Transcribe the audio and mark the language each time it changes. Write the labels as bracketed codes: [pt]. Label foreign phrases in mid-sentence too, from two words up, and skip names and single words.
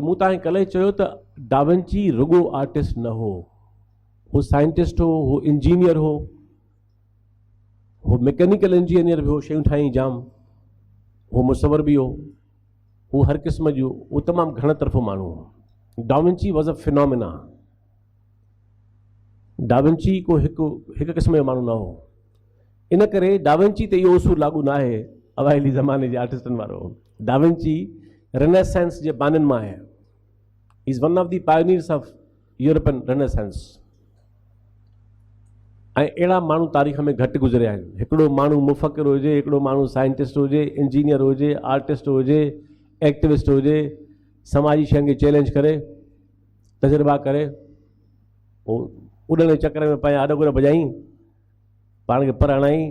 [sd] मूं तव्हांखे कल्ह चयो त डाविंची रुगो आर्टिस्ट न हो, हू साइंटिस्ट हो, हू इंजीनियर हो, हू [en] mechanical engineer [sd] बि हो, शयूं ठाही जाम, हू मुसवर बि हो, हू हर क़िस्म जो, उहो तमामु घण तरफ़ो माण्हू हो। [en] Da Vinci was a phenomena. [sd] डाविंची को हिकु क़िस्म जो माण्हू न हो। इन करे डाविंची ते इहो उसूल लागू न आहे अवाइली ज़माने जे आर्टिस्टनि वारो। डाविंची रेनेसेंस जे बाननि मां आहे। [en] Is one of the pioneers of European Renaissance. [sd] ऐं अहिड़ा माण्हू तारीख़ में घटि गुज़रिया आहिनि। हिकिड़ो माण्हू मुफ़क्किर हुजे, हिकिड़ो माण्हू साइंटिस्ट हुजे, इंजीनियर हुजे, आर्टिस्ट हुजे, एक्टिविस्ट हुजे, समाजी शयुनि खे चैलेंज करे, तजुर्बा करे, पोइ उॾण जे चकर में पंहिंजा अॾ भॼाई, पाण खे पर हणाई।